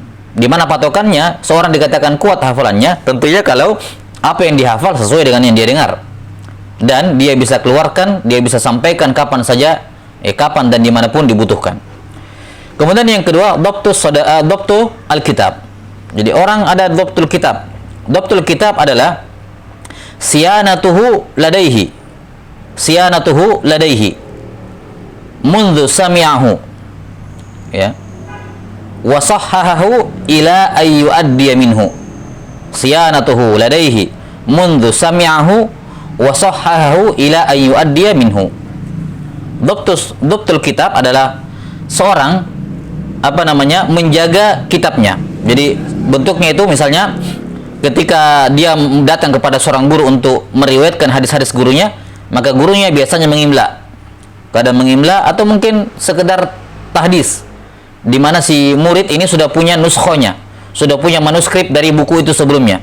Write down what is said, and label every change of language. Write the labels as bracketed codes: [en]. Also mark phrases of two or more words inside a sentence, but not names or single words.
[id] Di mana patokannya seorang dikatakan kuat hafalannya tentunya kalau apa yang dihafal sesuai dengan yang dia dengar, dan dia bisa keluarkan, dia bisa sampaikan kapan saja, kapan dan dimanapun dibutuhkan. Kemudian yang kedua, [ar] ضبط الكتاب. [id] Jadi orang ada [ar] ضبط الكتاب. ضبط الكتاب adalah صيانته لديه منذ سمعه وصححه إلى أن يؤدي منه. صيانته لديه منذ سمعه وصححه إلى أن يؤدي منه. ضبط الكتاب [id] adalah seorang menjaga kitabnya. Jadi bentuknya itu misalnya ketika dia datang kepada seorang guru untuk meriwayatkan hadis-hadis gurunya, maka gurunya biasanya mengimla. Kadang mengimla atau mungkin sekedar tahdis, di mana si murid ini sudah punya nuskhonya, sudah punya manuskrip dari buku itu sebelumnya.